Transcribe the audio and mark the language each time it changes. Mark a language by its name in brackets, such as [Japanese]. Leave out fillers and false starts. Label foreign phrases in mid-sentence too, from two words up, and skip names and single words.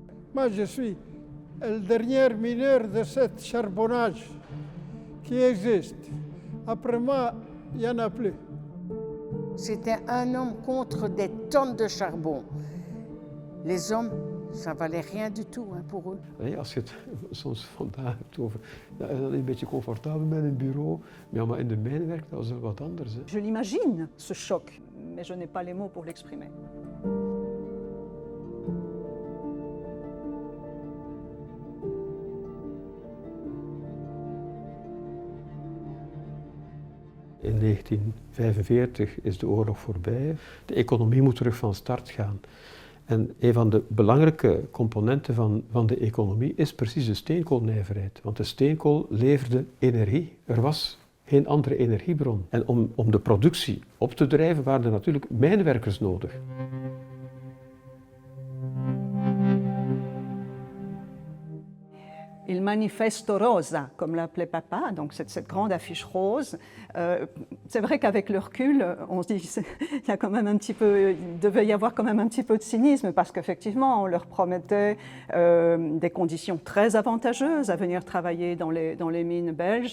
[French] Moi, je suis le dernier mineur de ce charbonnage qui existe. Après moi, il n'y en a plus. C'était un homme contre des tonnes de charbon. Les hommes, ça valait rien du tout pour eux. [Dutch] Nee, als je het soms vandaag hebt over, ja, is dat een beetje comfortabel met een bureau, ja, maar in de mijn werkt dat is wat anders. Hè. [French] Je l'imagine, ce choc, mais je n'ai pas les mots pour l'exprimer. [Dutch] In 1945 is de oorlog voorbij. De economie moet terug van start gaan. En een van de belangrijke componenten van de economie is precies de steenkoolnijverheid. Want de steenkool leverde energie. Er was geen andere energiebron. En om de productie op te drijven waren er natuurlijk mijnwerkers nodig. [French] Il Manifesto Rosa, comme l'appelait papa, donc cette grande affiche rose. C'est vrai qu'avec le recul, on se dit il y a quand même un petit peu, il devait y avoir quand même un petit peu de cynisme parce qu'effectivement, on leur promettait des conditions très avantageuses à venir travailler dans les mines belges.